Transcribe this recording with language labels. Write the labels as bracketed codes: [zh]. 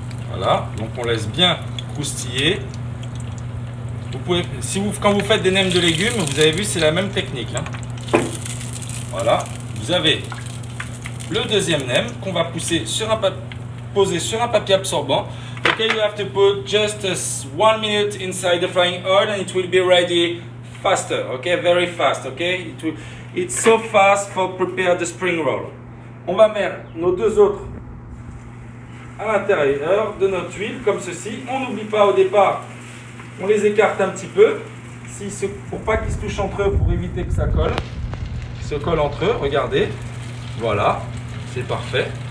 [fr] Voilà, donc on laisse bien croustiller. Vous pouvez, quand vous faites des nems de légumes, vous avez vu, c'est la même technique. Hein. Voilà, vous avez le deuxième nem qu'on va poser sur un papier absorbant. [en] Okay, you have to put just 1 minute inside the frying oil and it will be ready faster, okay, very fast, okay. It's so fast for prepare the spring roll. [fr] On va mettre nos deux autres à l'intérieur de notre huile comme ceci. On n'oublie pas au départ, on les écarte un petit peu pour pas qu'ils se touchent entre eux, pour éviter que ça colle. Ils se collent entre eux, regardez. Voilà, c'est parfait.